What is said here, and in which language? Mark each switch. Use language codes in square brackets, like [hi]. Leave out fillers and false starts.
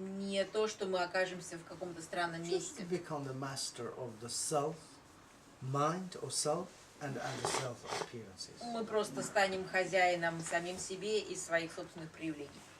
[ru] не то, что мы окажемся в каком-то странном [en] Just [ru] месте. [en] become the master of the self, mind or self, and the self appearances. [ru] Мы просто станем хозяином самим себе и своих собственных проявлений.